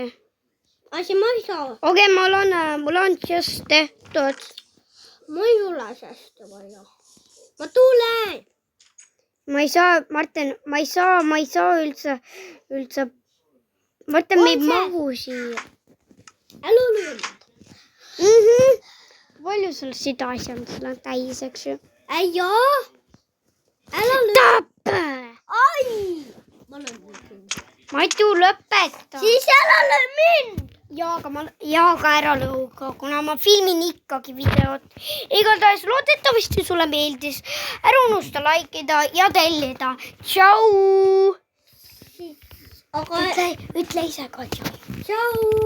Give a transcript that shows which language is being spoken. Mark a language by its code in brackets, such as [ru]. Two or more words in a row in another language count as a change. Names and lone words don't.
[et] Asi ma ei saa. Okei, mul on chest tehtud. Ma ei ole chest'e vaja. Ma tulen. Ma ei saa, Martin, ma ei saa üldse Vaata, me ei On see? mahu siia. [fi] Älä lyö. [et] Palju sul seda asja on, sul on täis, eks ju? [fi] Ei joo. Älä lyö. [et] Tapp! Ai. Mä löin. Matu, lõpeta. Siis älä löö mind. Jaaga ära lõuga, kuna ma filmin ikkagi videot. Igatahes loodetavasti sulle meeldis. Ära unusta likeida ja tellida. Tšau! Aga Ütle ise ka tšau.